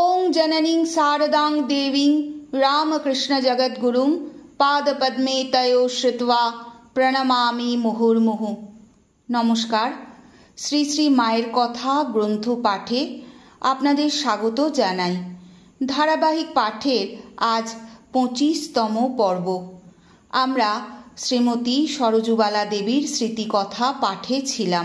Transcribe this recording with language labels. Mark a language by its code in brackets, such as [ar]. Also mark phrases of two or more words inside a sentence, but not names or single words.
[sa] जननीं शारदां देवीं रामकृष्ण जगद्गुरुं पादपद्मे तयो श्रुत्वा প্রণমামি মুহুর্মুহু। [bn] নমস্কার। শ্রী শ্রী মায়ের কথা গ্রন্থ পাঠে আপনাদের স্বাগত জানাই। ধারাবাহিক পাঠের আজ 25তম পর্ব। আমরা শ্রীমতী সরজুবালা দেবীর স্মৃতিকথা পাঠে ছিলাম।